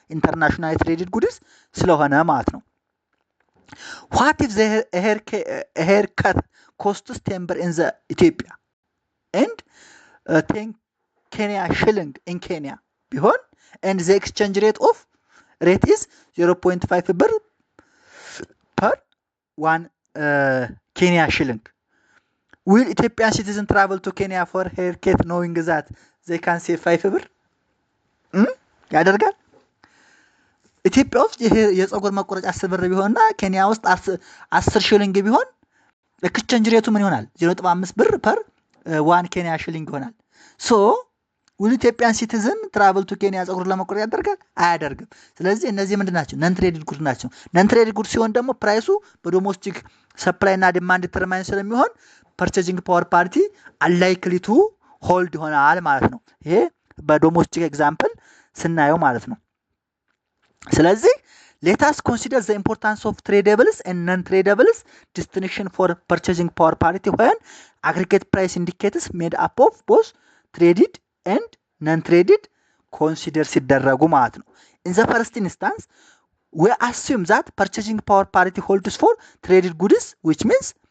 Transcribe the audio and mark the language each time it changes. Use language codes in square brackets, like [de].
[am] ኢንተርናሽናል ትሬዲድ ጉድስ ስለሆነ ማለት ነው። [en] What if the haircut costs 10 in the Ethiopia and 10 Kenya shilling in Kenya [am] ቢሆን [en] and the exchange rate is 0.5 ብር per 1 Kenya shilling? Will Ethiopian citizen travel to Kenya for haircut knowing that they can save 5 ብር? [am] ያደርጋል? ኢትዮጵያ ውስጥ የፀጉር መቆረጫ 10 ብር ቢሆንና ኬንያ ውስጥ 10 ሺሊንግ ቢሆን ኤክስቼንጅ ሬቱ ምን ይሆናል? 0.5 ብር ፐር 1 ኬንያ ሺሊንግ ይሆናል። ሶ [en] will Ethiopian citizen travel to Kenya [am] ፀጉር ለመቆረጥ ያደርጋል? አያደርግም። ስለዚህ እነዚህ ምንድን ናቸው? ነን ትሬዲድ ጉድ ናቸው። ነን ትሬዲድ ጉድ ሲሆን ደግሞ ፕራይሱ በዶሜስቲክ ሰፕላይ እና ዲማንድ ዲተርማይን ስለሚሆን ፐርቼዚንግ ፓወር ፓሪቲ አንላይክሊ ቱ ሆልድ ይሆናል ማለት ነው። ይሄ በዶሜስቲክ ኤግዛምፕል ስናየው ማለት ነው። [en] ስለዚህ let us consider the importance of tradables and non-tradables distinction for purchasing power parity when aggregate price indicators made up of both traded and non-traded consider [am] ሲደረጉ ማለት ነው። [en] In the first instance, we assume that purchasing power parity holds for traded goods, which means